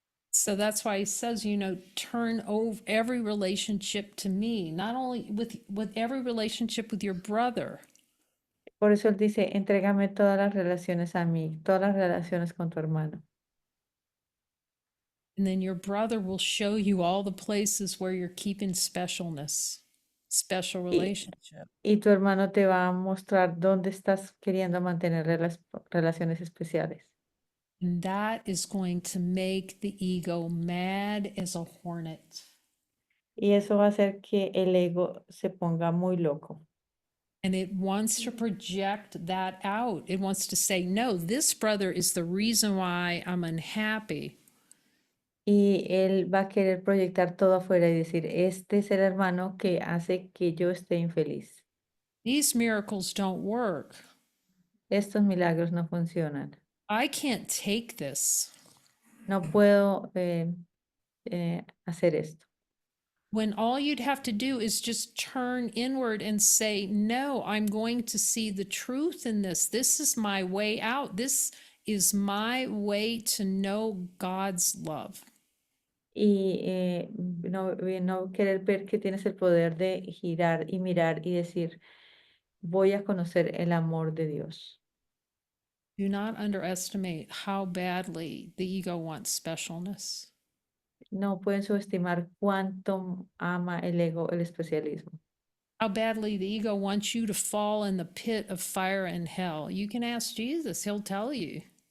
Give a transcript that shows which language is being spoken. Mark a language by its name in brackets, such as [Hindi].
[English] So that's why he says, turn over every relationship to me, not only with every relationship with your brother. [Spanish] Por eso él dice, entrégame todas las relaciones a mí, todas las relaciones con tu hermano. [English] And then your brother will show you all the places where you're keeping specialness, special relationship. [Spanish] Y tu hermano te va a mostrar dónde estás queriendo mantener relaciones especiales. [English] And that is going to make the ego mad as a hornet. [Spanish] Y eso va a hacer que el ego se ponga muy loco. [English] And it wants to project that out. It wants to say, no, this brother is the reason why I'm unhappy. [Spanish] Y él va a querer proyectar todo afuera y decir, este es el hermano que hace que yo esté infeliz. [English] These miracles don't work. [Spanish] Estos milagros no funcionan. [English] I can't take this. [Spanish] No puedo hacer esto. [English] When all you'd have to do is just turn inward and say, no, I'm going to see the truth in this. This is my way out. This is my way to know God's love. [Spanish] Y no querer ver que tienes el poder de girar y mirar y decir, voy a conocer el amor de Dios. [English] Do not underestimate how badly the ego wants specialness. [Spanish] No pueden subestimar cuánto ama el ego el especialismo. [English] How badly the ego wants you to fall in the pit of fire and hell. You can ask Jesus, he'll tell you.